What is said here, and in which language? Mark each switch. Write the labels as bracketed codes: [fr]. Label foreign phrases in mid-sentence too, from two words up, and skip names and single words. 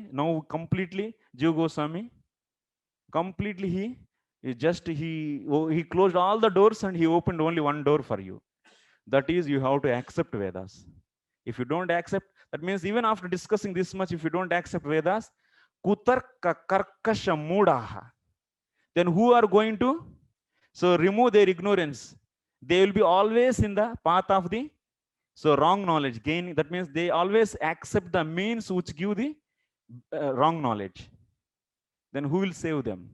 [en] Now completely, Jiva Goswami, completely he closed all the doors and he opened only one door for you. That is, you have to accept Vedas. If you don't accept, that means even after discussing this much, if you don't accept Vedas, [sa] kutarka karkasha mudaha, [en] then who are going to remove their ignorance? They will be always in the path of the wrong knowledge gain. That means they always accept the means which give the wrong knowledge. Then who will save them?